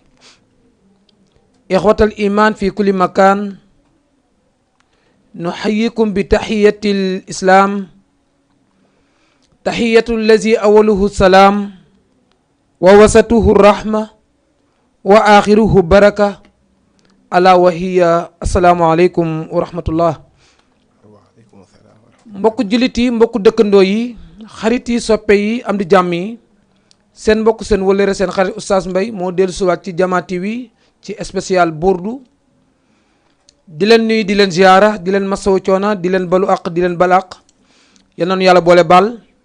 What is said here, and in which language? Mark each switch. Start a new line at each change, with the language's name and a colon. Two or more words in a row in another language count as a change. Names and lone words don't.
Arabic: إخوة الإيمان في كل مكان نحييكم بتحية الإسلام تحية الذي أوله السلام ووسطه الرحمة وآخره بركة ألا وهي السلام عليكم ورحمة الله
Wolof: mbokk jullit yi mbokk dëkkandoo yi xarit yi soppe yi am di jàmm yi seen mbokk seen wëllëre seen xarit Oustaz Mbaye moo dellu siwaat ci Jama TV ci spécial burdu di leen nuyu di leen ziyaara di leen masawu coona di leen balu àq di leen balaq yal na nu yàlla boole baal